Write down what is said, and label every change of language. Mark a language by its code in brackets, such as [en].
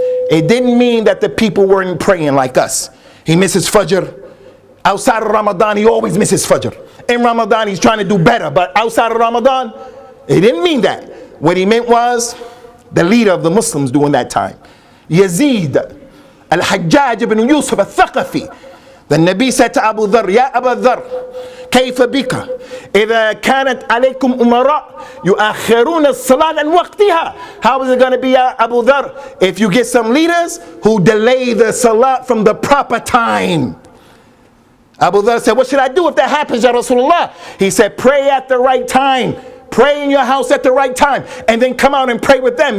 [en] It didn't mean that the people weren't praying like us. He misses Fajr. Outside of Ramadan, he always misses Fajr. In Ramadan, he's trying to do better, but outside of Ramadan, he didn't mean that. What he meant was the leader of the Muslims during that time, Yazid al-Hajjaj ibn Yusuf al-Thaqafi. The Nabi said to Abu Dharr, [ar] Ya Abu Dharr, كيف بك إذا كانت عليكم أمراء يؤخرون الصلاة عن وقتها. [en] How is it going to be, Abu Dharr, if you get some leaders who delay the salat from the proper time? Abu Dhar said, what should I do if that happens, Ya Rasulullah? He said, pray at the right time. Pray in your house at the right time. And then come out and pray with them.